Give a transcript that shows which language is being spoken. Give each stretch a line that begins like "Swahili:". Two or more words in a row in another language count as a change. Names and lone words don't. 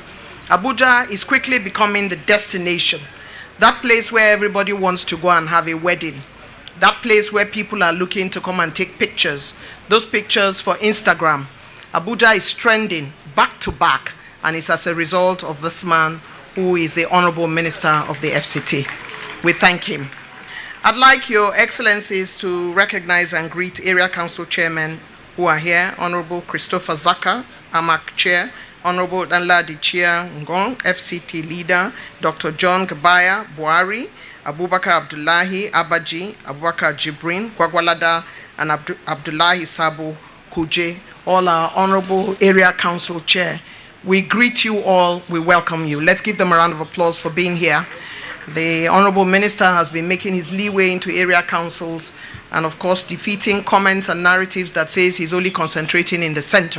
English: Abuja is quickly becoming the destination, that place where everybody wants to go and have a wedding, that place where people are looking to come and take pictures, those pictures for Instagram. Abuja is trending back to back, and it's as a result of this man who is the Honorable Minister of the FCT. We thank him. I'd like Your Excellencies to recognize and greet Area Council Chairmen who are here. Honorable Christopher Zaka, AMAC Chair, Honorable Danladi Chia Ngong, FCT Leader, Dr. John Gabaya Buhari, Abubakar Abdullahi Abaji, Abubakar Jibrin Gwagwalada, and Abdullahi Sabo Kuje, all our Honorable Area Council Chair. We greet you all, we welcome you. Let's give them a round of applause for being here. The Honorable Minister has been making his leeway into area councils and of course defeating comments and narratives that says he's only concentrating in the center.